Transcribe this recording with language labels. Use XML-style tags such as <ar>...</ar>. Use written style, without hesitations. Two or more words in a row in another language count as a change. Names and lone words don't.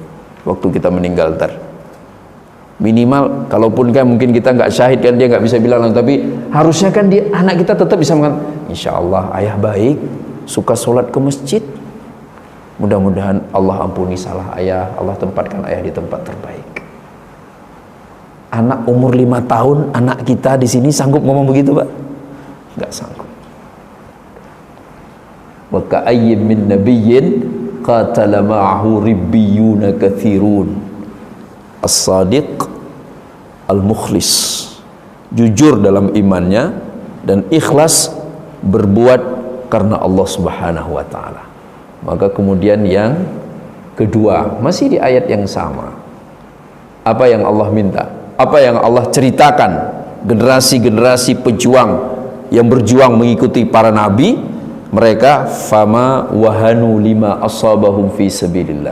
<id>Waktu kita meninggal ntar, minimal, kalaupun kan mungkin kita nggak syahid kan, dia nggak bisa bilang, tapi harusnya kan dia, anak kita tetap bisa mengatakan,</id> <ar>إن شاء الله</ar> <id>ayah baik, suka sholat ke masjid, mudah-mudahan Allah ampuni salah ayah, Allah tempatkan ayah di tempat terbaik. Anak umur 5 tahun, anak kita di sini sanggup ngomong begitu Pak? Nggak sanggup.</id> <ar>وكأين من نبي قاتل معه ربيون كثير. الصادق المخلص,</ar> <id>jujur dalam imannya dan ikhlas berbuat karena Allah</id> <ar>سبحانه وتعالى.</ar> <id>Maka kemudian yang kedua, masih di ayat yang sama. Apa yang Allah minta? Apa yang Allah ceritakan? Generasi-generasi pejuang yang berjuang mengikuti para nabi, mereka</id> <ar>فما وهنوا لما أصابهم في سبيل الله.</ar>